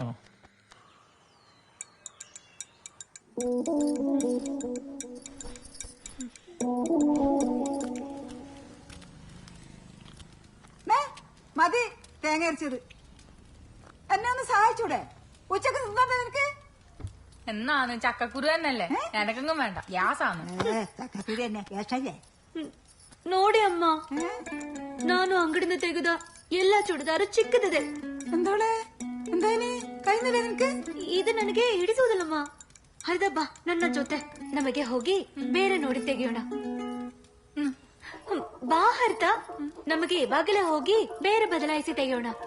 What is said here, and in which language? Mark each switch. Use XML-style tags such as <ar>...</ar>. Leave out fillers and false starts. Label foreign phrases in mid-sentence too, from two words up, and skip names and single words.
<ml>മതി തേങ്ങ അരച്ചത്. എന്നെ ഒന്ന് സഹായിച്ചൂടെ? ഉച്ചക്ക് തിന്നോട്ടെ നിനക്ക്? എന്നാന്ന് ചക്കക്കുരു തന്നെയല്ലേ, എനക്കെങ്ങും വേണ്ട, ഗ്യാസാണ്. ചക്കക്കുരു തന്നെ ഗ്യാസല്ലേ?</ml> <kn>ನೋಡಿ ಅಮ್ಮ, ನಾನು ಅಂಗಡಿಯಿಂದ ತೆಗೆದ ಎಲ್ಲಾ ಚೂಡಿದಾರು ಚಿಕ್ಕದಿದೆ.</kn> <ml>എന്തോളെ എന്തായാലും കഴിഞ്ഞില്ല ನಿನക്ക്?</ml> <kn>ಇದು ನನಗೆ ಹಿಡಿಸುವುದಿಲ್ಲಮ್ಮ. ಹರಿದ ಬಾ ನನ್ನ ಜೊತೆ, ನಮಗೆ ಹೋಗಿ ಬೇರೆ ನೋಡಿ ತೆಗೆಯೋಣ. ಬಾ ಹರಿತ, ನಮಗೆ ಇವಾಗಲೇ ಹೋಗಿ ಬೇರೆ ಬದಲಾಯಿಸಿ ತೆಗೆಯೋಣ.</kn>